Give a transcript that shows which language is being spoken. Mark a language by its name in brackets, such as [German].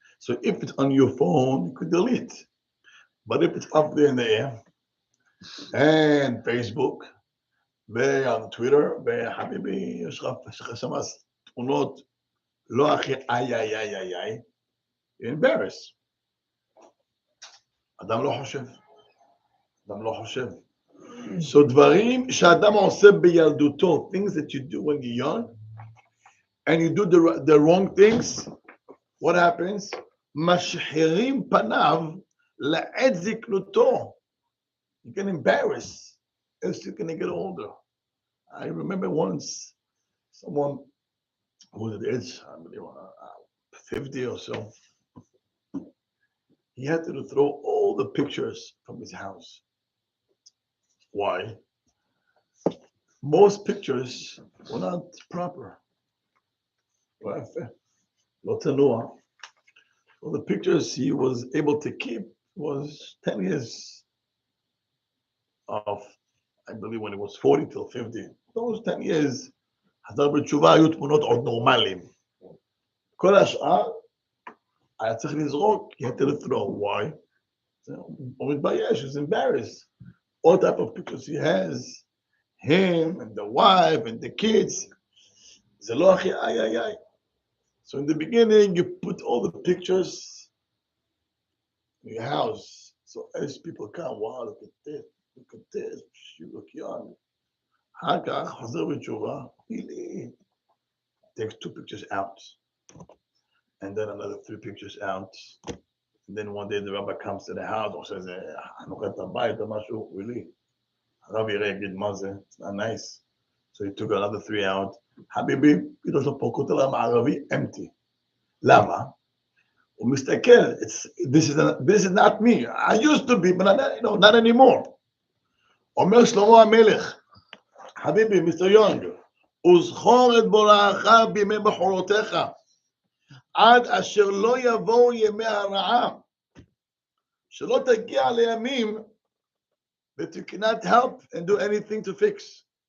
[English] So if it's on your phone, you could delete. But if it's up there in the air, and Facebook, on Twitter, habibi, [Hebrew] יש לך שם תמונות, לא הכי, [English] you're embarrassed. [Hebrew] אדם לא חושב. אדם לא חושב. [English] So [Hebrew] דברים שאדם עושה בילדותו, [English] things that you do when you're young, and you do the wrong things, what happens? [Hebrew] משחירים פניו לעת זקנותו. [English] You get embarrassed as you're going to get older. I remember once someone who was at the age, 50 or so, he had to throw all the pictures from his house. Why? Most pictures were not proper. Well, the pictures he was able to keep was 10 years of, I believe, when he was 40 till 50. Those 10 years, [Hebrew] חזר בתשובה היו תמונות עוד נורמליים. כל השאר היה צריך לזרוק, [English] he had to throw. Why? [Hebrew] הוא מתבייש, [English] he's embarrassed. All type of pictures he has, him and the wife and the kids. [Hebrew] זה לא הכי איי. [English] So in the beginning, you put all the pictures in your house. So as people come, wow, look at this, you look young. [Hebrew] אחר כך, חוזר בתשובה, [English] really takes 2 pictures out. And then another 3 pictures out. And then one day the rabbi comes to the house and says, [Hebrew] חנוכת הבית או משהו, [English] really. [Hebrew] הרב יראה, יגיד מה זה, [English] it's not nice. So he took another 3 out. [Hebrew] חביבי, פתאום של פה כותל המערבי, empty. למה? הוא מסתכל, [English] this is not me. I used to be, but not anymore. [Hebrew] אומר שלמה המלך, חביבי, מיסטר יונג, וזכור את בוראך בימי בחורותיך, עד אשר לא יבואו ימי הרעה, שלא תגיע לימים [English] that you cannot help and do anything to fix.